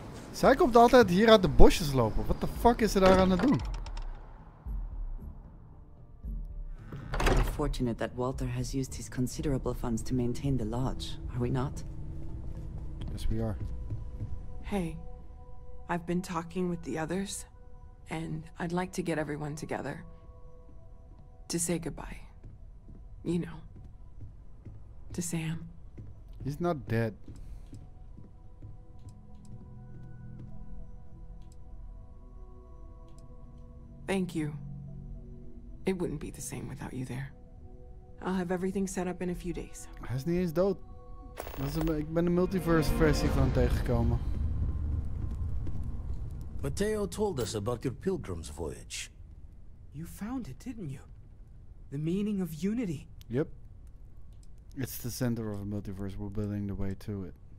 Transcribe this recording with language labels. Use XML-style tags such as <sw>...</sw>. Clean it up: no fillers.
<nl>Zij komt altijd hier uit de bosjes lopen. Wat de fuck is ze daar aan het doen?</nl> <en>We're fortunate that Walter has used his considerable funds to maintain the lodge, are we not? Yes, we are. Hey, I've been talking with the others, and I'd like to get everyone together. To say goodbye. You know. To Sam. He's not dead. Thank you. It wouldn't be the same without you there. I'll have everything set up in a few days.</en> <nl>Hij is niet eens dood. Ik ben de multiverse versie van hem tegengekomen.</nl> <en>Mateo told us about your pilgrim's voyage. You found it, didn't you? The meaning of unity. Yep. It's the center of a multiverse. We're building the way to it.</en>